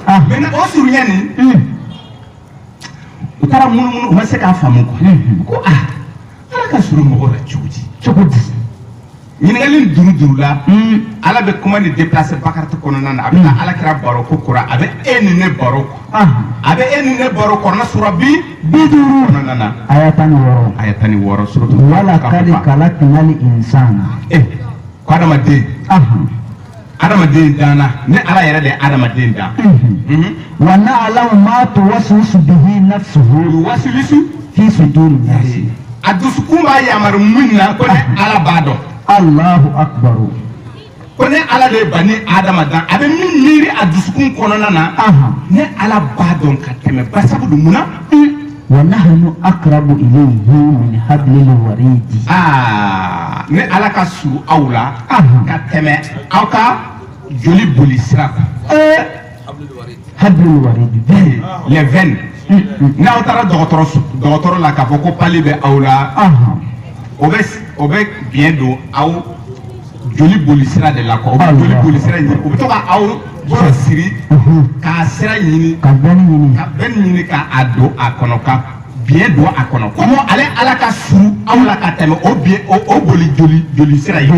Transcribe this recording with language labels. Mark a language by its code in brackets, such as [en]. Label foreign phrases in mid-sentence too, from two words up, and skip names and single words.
[bm] mɛ o surunya nin u taara munumunu u ma se k'a faamu ko ala ka suru mɔgɔw la cogo di. ɲininkali duuru la ala bɛ kuma ni déplacer Bakarata kɔnɔna na a bɛ taa ala kira baro ko kura a bɛ e ni ne baro a bɛ e ni ne baro kɔnɔna sura 50 kɔnɔna na aya 16 suratu [ar] ولقد خلقنا الإنسان [bm] ko adamaden danna ne ala yɛrɛ de ye adamaden dan [ar] ونعلم ما توسوس به نفسه في صدور الناس [bm] a dusukun b'a yamaru mun na ko ne ala b'a dɔn. Allahu akbar. Ko ne ala de [ar] بني آدم [bm] dan a bɛ min miiri a dusukun kɔnɔna na ne ala b'a dɔn ka tɛmɛ basabu dun mun na. [ar] ونحن أقرب إليه من حبل الوريد. [bm] ne ala ka surun aw la ka tɛmɛ aw ka joli boli sira kan. [ar] حبل الوريد. [fr] les veines. [bm] n'aw taara dɔgɔtɔrɔ la k'a fɔ ko pali bɛ aw la. o bɛ biɲɛ don aw joli boli sira de la quoi o bɛ joli boli sira ɲini o bɛ to ka aw bolo siri k'a sira ɲini ka bɛn ɲini k'a don a kɔnɔ ka biɲɛ don a kɔnɔ komi ale ala ka suru aw la ka tɛmɛ o biɲɛ o boli joli sira ye.